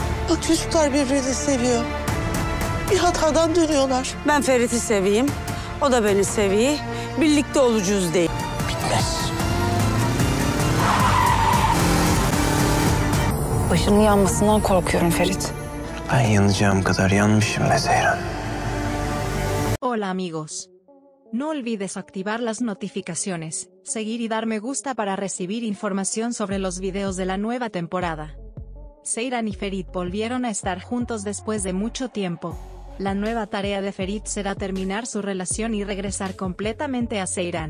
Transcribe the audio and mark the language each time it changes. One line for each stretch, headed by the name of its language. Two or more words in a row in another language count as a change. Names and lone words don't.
Turkish: Bak çocuklar birbirini seviyor. Bir hatadan dönüyorlar. Ben Ferit'i seveyim, o da beni seviyor. Birlikte olacağız değil. Bitmez. Başının yanmasından korkuyorum Ferit. Ben yanacağım kadar yanmışım be Seyran.
Spanish: Hola amigos. No olvides activar las notificaciones, seguir y dar me gusta para recibir información sobre los videos de la nueva temporada. Seyran y Ferit volvieron a estar juntos después de mucho tiempo. La nueva tarea de Ferit será terminar su relación y regresar completamente a Seyran.